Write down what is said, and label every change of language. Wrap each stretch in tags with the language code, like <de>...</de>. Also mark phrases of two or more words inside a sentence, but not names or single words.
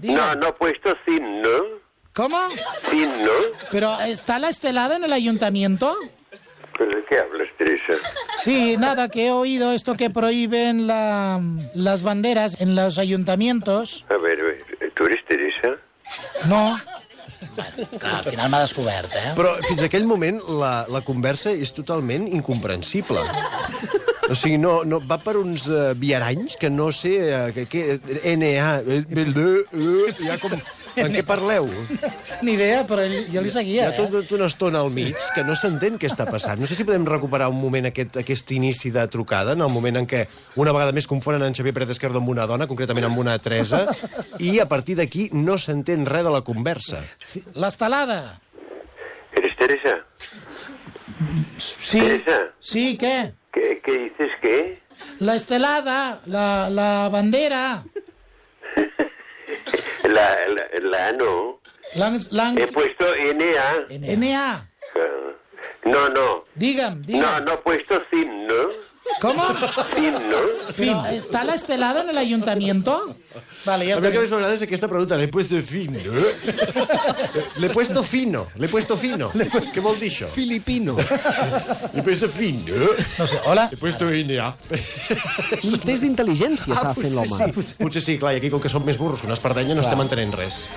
<es>No he puesto CIN, ¿no? ¿Cómo? CIN, ¿no? ¿Pero está la estelada en el ayuntamiento? ¿Pero de qué hablas, Teresa? Sí, nada, que he oído esto que prohíben las banderas en los ayuntamientos. A ver, ¿tú eres Teresa? No.</es> <ca>Bueno, clar, al final m'ha descobert, eh? Però fins aquell moment la conversa és totalment incomprensible. O sigui, no va per uns viaranys que no sé... NA... Ja com... En què parleu? Ni idea, però jo li seguia, Hi ha tota una estona al mig que no s'entén què està passant. No sé si podem recuperar un moment aquest inici de trucada, en el moment en què una vegada més confonen en Xavier Pérez Esquerdo amb una dona, concretament amb una Teresa, i a partir d'aquí no s'entén res de la conversa. L'estelada.</ca> <es>¿Eres Teresa? Sí. ¿Teresa? Sí, ¿qué? ¿Qué dices? ¿Qué? La estelada, la bandera. La no.</es> <ca>L'han...</ca> <es>He puesto NA. NA. No. Dígame. No he puesto CIN, ¿no? ¿Cómo? CIN, ¿no? ¿Pero está la estelada en el ayuntamiento?</es> <ca>Vale, ja A mi el que més m'agrada és aquesta pregunta.</ca> <es>L'he puesto fino. L'he puesto fino.</es> <ca>Què vol dir això? Filipino.</ca> <es>L'he puesto fino. No sé, hola. L'he puesto NA.</es> <ca>Un test d'intel·ligència estava fent l'home. Potser sí, clar, i aquí com que som més burros que una espardenya no estem entenent res.</ca>